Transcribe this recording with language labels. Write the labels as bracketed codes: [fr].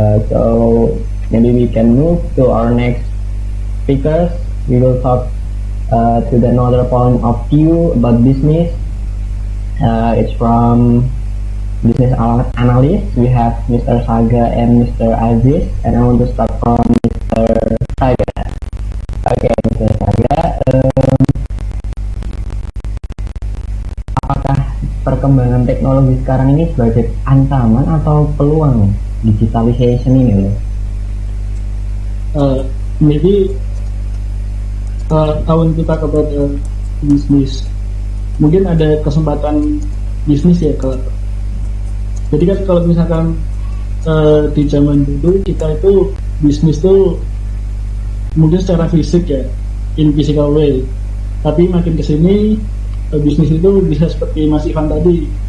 [en] So maybe we can move to our next speakers. We will talk to the another point of view about business. It's from business analyst. We have Mr. Saga and Mr. Aziz, and I want to start from Mr. Saga. Okay, Mr. [id] Saga, apakah perkembangan teknologi sekarang ini sebagai ancaman atau peluang digitalization ini loh? [en] Maybe I want to talk about business. [id] Mungkin ada kesempatan bisnis ya kalau. Jadi kan kalau misalkan di zaman dulu kita itu bisnis tuh mungkin secara fisik ya, [en] in physical way. [id] Tapi makin kesini bisnis itu bisa seperti Mas Ivan tadi.